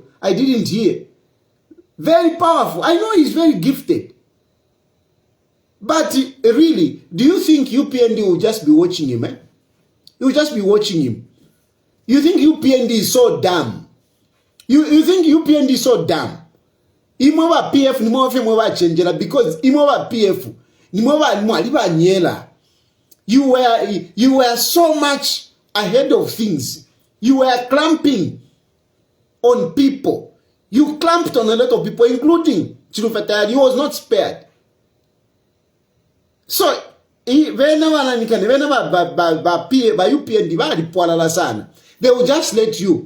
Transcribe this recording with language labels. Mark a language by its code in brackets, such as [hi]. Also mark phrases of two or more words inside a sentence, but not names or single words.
[en] I didn't hear. Very powerful. I know he's very gifted. But really, do you think UPND will just be watching him? You will just be watching him. You think UPND is so dumb? You think UPND is so dumb? [bem] Imova PF ni mwa mwa changela because imova PF ni mwa mwaliba nyela. [en] You were so much ahead of things. You were clamping on people. You clamped on a lot of people, including Chilufya Tayali. He was not spared. So they will just let you.